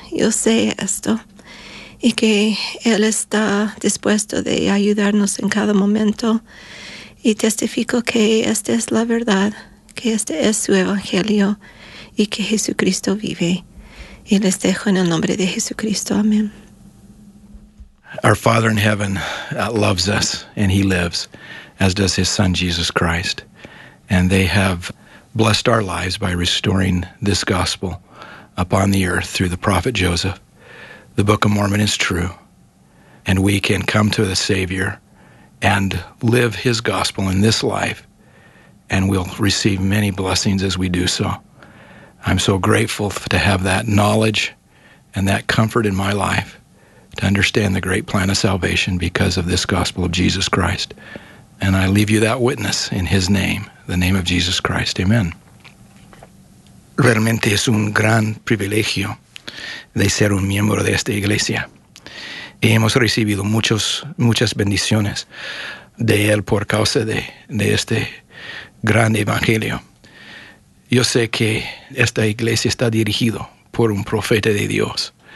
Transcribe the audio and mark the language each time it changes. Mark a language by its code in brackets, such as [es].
[es] Yo sé esto, y que él está dispuesto de ayudarnos en cada momento, y testifico que esta es la verdad, que este es su evangelio, y que Jesucristo vive. Y les dejo en el nombre de Jesucristo. Amén. [en] Our Father in heaven loves us, and he lives, as does his Son, Jesus Christ. And they have blessed our lives by restoring this gospel upon the earth through the prophet Joseph. The Book of Mormon is true, and we can come to the Savior and live his gospel in this life, and we'll receive many blessings as we do so. I'm so grateful to have that knowledge and that comfort in my life, to understand the great plan of salvation because of this gospel of Jesus Christ. And I leave you that witness in his name, the name of Jesus Christ. Amen. [es] Realmente es un gran privilegio de ser un miembro de esta iglesia. Y hemos recibido muchas bendiciones de él por causa de este gran evangelio. Yo sé que esta iglesia está dirigida por un profeta de Dios.